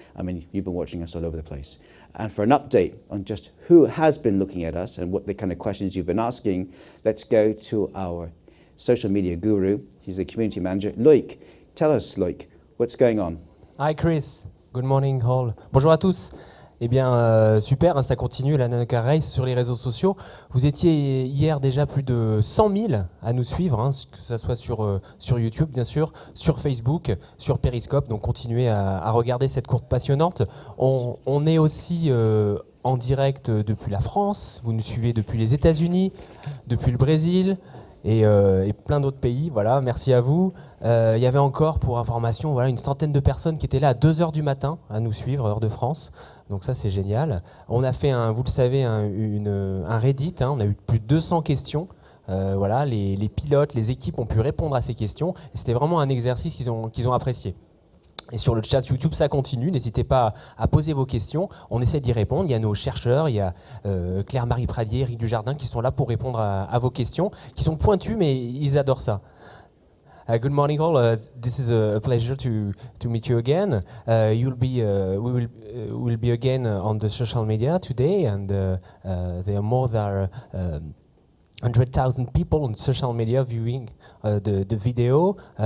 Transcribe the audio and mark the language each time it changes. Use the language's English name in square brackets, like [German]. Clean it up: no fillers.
[English] I mean, you've been watching us all over the place. And for an update on just who has been looking at us and what the kind of questions you've been asking, let's go to our social media guru. He's the community manager. Loïc, tell us, Loïc, what's going on? Hi Chris, good morning all. [French] Bonjour à tous. Eh bien, super, hein, ça continue la Nanocar Race sur les réseaux sociaux. Vous étiez hier déjà plus de 100 000 à nous suivre, hein, que ce soit sur YouTube bien sûr, sur Facebook, sur Periscope. Donc continuez à regarder cette course passionnante. On est aussi en direct depuis la France, vous nous suivez depuis les États-Unis, depuis le Brésil et plein d'autres pays. Voilà, merci à vous. Il y avait encore, pour information, voilà, une centaine de personnes qui étaient là à 2h du matin à nous suivre, heure de France. Donc ça, c'est génial. On a fait, vous le savez, un Reddit. Hein, on a eu plus de 200 questions. Voilà, les pilotes, les équipes ont pu répondre à ces questions. Et c'était vraiment un exercice qu'ils ont apprécié. Et sur le chat YouTube, ça continue. N'hésitez pas à poser vos questions. On essaie d'y répondre. Il y a nos chercheurs, il y a Claire-Marie Pradier, Eric Dujardin qui sont là pour répondre à vos questions, qui sont pointus, mais ils adorent ça. [English] Good morning all. This is a pleasure to meet you again. We will be again on the social media today, and there are more than 100,000 people on social media viewing the video.